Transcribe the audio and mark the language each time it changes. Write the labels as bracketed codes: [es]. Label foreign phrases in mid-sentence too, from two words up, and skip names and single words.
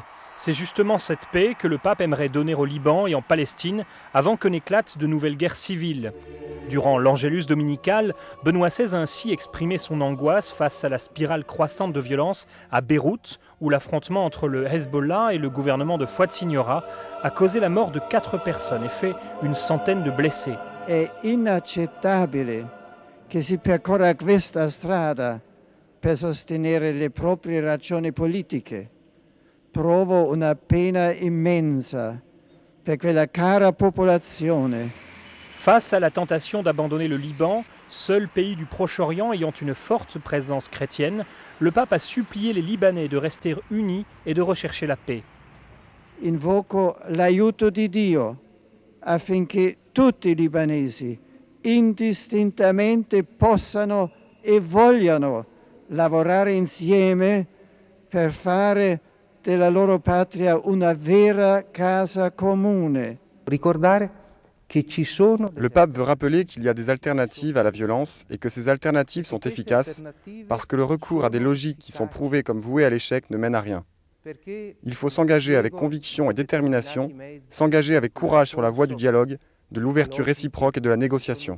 [fr] C'est justement cette paix que le pape aimerait donner au Liban et en Palestine avant que n'éclatent de nouvelles guerres civiles. Durant l'Angélus dominical, Benoît XVI a ainsi exprimé son angoisse face à la spirale croissante de violence à Beyrouth, où l'affrontement entre le Hezbollah et le gouvernement de Fouad Signora a causé la mort de 4 personnes et fait une centaine de blessés. [it] È inaccettabile che si percorra questa strada per sostenere le proprie ragioni politiche. Provo una pena immensa per quella cara popolazione. [fr] Face à la tentation d'abandonner le Liban, seul pays du Proche-Orient ayant une forte présence chrétienne, le pape a supplié les Libanais de rester unis et de rechercher la paix. [it] Invoco l'aiuto di Dio affinché tutti i libanesi indistintamente possano e vogliano lavorare insieme per fare della loro patria una vera casa comune. [fr] Le pape veut rappeler qu'il y a des alternatives à la violence et que ces alternatives sont efficaces parce que le recours à des logiques qui sont prouvées comme vouées à l'échec ne mène à rien. Il faut s'engager avec conviction et détermination, s'engager avec courage sur la voie du dialogue, de l'ouverture réciproque et de la négociation.